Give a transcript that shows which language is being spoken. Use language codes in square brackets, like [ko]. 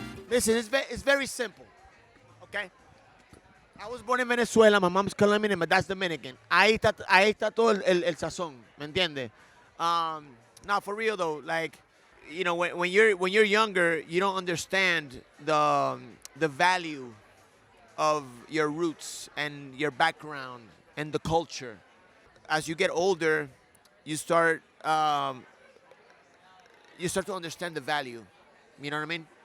[en] Listen, it's very simple, okay? I was born in Venezuela, my mom's Colombian and my dad's Dominican. [es] Ahí está todo el sazón, ¿me entiendes? [en] Now, for real though, like, you know, when you're younger, you don't understand the value of your roots and your background and the culture. As you get older, you start to understand the value. You know what I mean?